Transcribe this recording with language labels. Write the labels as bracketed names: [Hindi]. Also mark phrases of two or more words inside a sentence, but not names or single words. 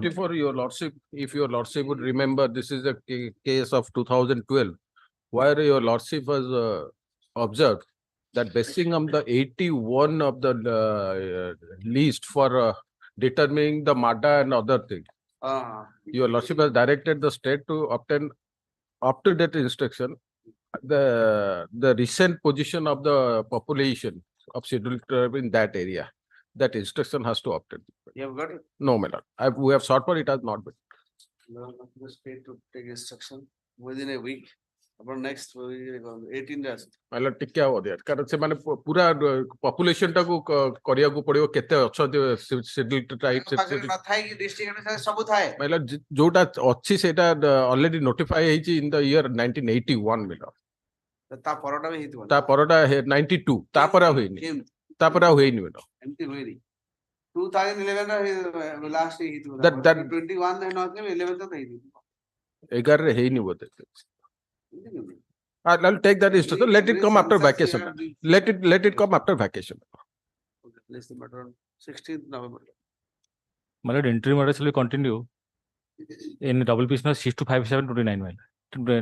[English] 54, your lordship, if your lordship would remember, this is a case of 2012, where your lordship was observed that basing on the 81 of the list for determining the MADA and other things, your lordship has directed the state to obtain up-to-date instruction, the recent position of the population of scheduled tribe in that area. That instruction has to obtain. You have got it? No, my lord. We have sought for it, has not been. The state to take instruction within a week. About next 18 days. My lord, [Odia] ଟିକେ ହବ there. କାରଣ ସେମାନେ ପୁରା population ଟାକୁ କରିବାକୁ ପଡିବ କେତେ ଅଛନ୍ତି [English] scheduled tribe. [Odia] ନଥାଏ କି district ଅନୁସାରେ ସବୁ ଥାଏ। [English] My lord, [Odia] ଯୋଉଟା ଅଛି ସେଇଟା [English] already notify [Odia] ହେଇଛି [English] in the year 1981, my lord. [Odia] ତା ପରଟା ବି ହେଇଥିବ। ତା ପରଟା 92, ତାପରେ ଆଉ ହେଇନି। ତାପରେ ଆଉ ହେଇନି, [English] my lord. [Odia] ଏମିତି ହୁଏନି। 2011 ର last ହେଇଥିବ। [English] That [Odia] 21 ରେ ନଥିଲେ 11 ତ ହେଇଥିବ। 11 ରେ ହେଇନି ବୋଧେ। [English] I'll take that instruction. Let it come after vacation. Let it come after vacation. Place the matter on 16th November. My lord, interim orders will continue in double piece 6-5-7-29, my lord.